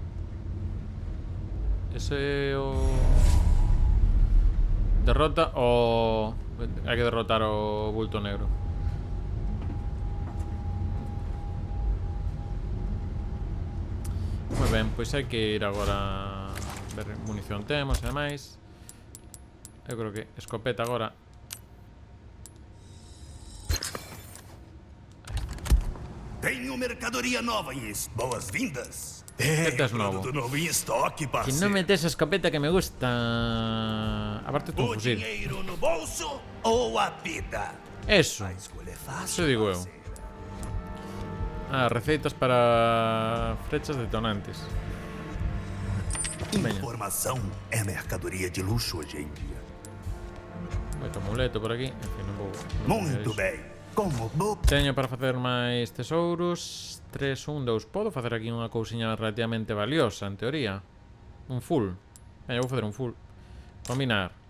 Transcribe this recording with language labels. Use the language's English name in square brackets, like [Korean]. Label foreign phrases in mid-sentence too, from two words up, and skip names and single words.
[Galician] Ese o... Derrota o... Hai que derrotar o bulto negro. Moi ben, pois hai que ir agora ver munición temos e demais. Eu creo que escopeta agora. [Portuguese] Tenho mercadoria nova em boas-vindas. [Galician] Escopetas novo. [Portuguese] Produto novo em estoque, [Galician] Que [Portuguese] parceiro. [Galician] non metes a escopeta que me gusta. Aparte tu [Portuguese] O [Galician] fusil. [Portuguese] dinheiro no bolso ou a vida? [Galician] Eso. [Portuguese] A escolha é fácil. [Galician] Eso digo eu. [Portuguese] parceiro. [Galician] Receitas para flechas detonantes. Veña. [Portuguese] Informação é mercadoria de luxo hoje em dia. [Galician] Moito amuleto por aquí. En fin, non vou... non [Portuguese] Muito [Galician] vou [Portuguese] bem. Como vou... [Galician] Teño para facer máis tesouros. 3, 1, 2. Podo facer aquí unha cousiña relativamente valiosa, en teoría. Un full. Veña, vou facer un full. Combinar.